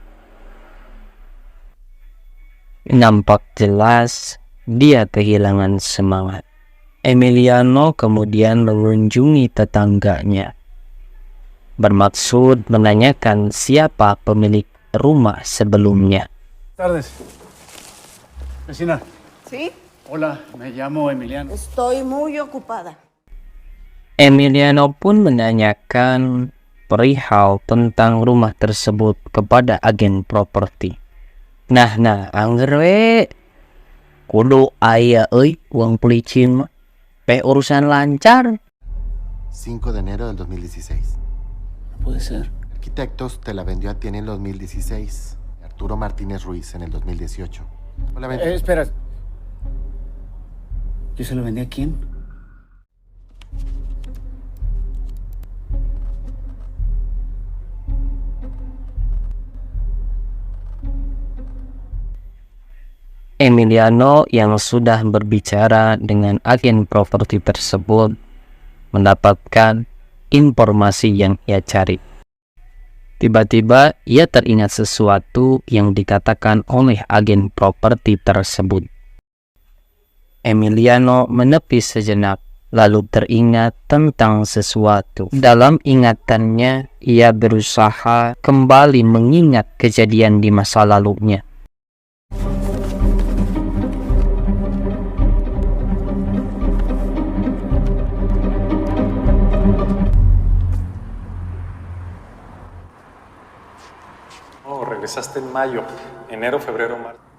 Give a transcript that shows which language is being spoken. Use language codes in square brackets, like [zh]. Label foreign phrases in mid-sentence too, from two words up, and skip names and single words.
[id] Nampak jelas dia kehilangan semangat. Emiliano kemudian mengunjungi tetangganya, bermaksud menanyakan siapa pemilik rumah sebelumnya. [es] Buenas tardes. Vecina. ¿Sí? Hola, me llamo Emiliano. Estoy muy ocupada. [id] Emiliano pun menanyakan perihal tentang rumah tersebut kepada agen properti. [su] Nah, angger we. Kudu aya euy [id] uang pelicin [su] mah. [id] Pe urusan lancar. [es] 5 de enero del 2016. No puede ser. Arquitectos te la vendió a ti en el 2016. Arturo Martínez Ruiz en el 2018. ¿O la vendió? Espera. ¿Yo se lo vendí a quién? [id] Emiliano yang sudah berbicara dengan agen properti tersebut mendapatkan informasi yang ia cari. Tiba-tiba ia teringat sesuatu yang dikatakan oleh agen properti tersebut. Emiliano menepi sejenak, lalu teringat tentang sesuatu. Dalam ingatannya, ia berusaha kembali mengingat kejadian di masa lalunya. [es] Regresaste en mayo, enero, febrero, marzo.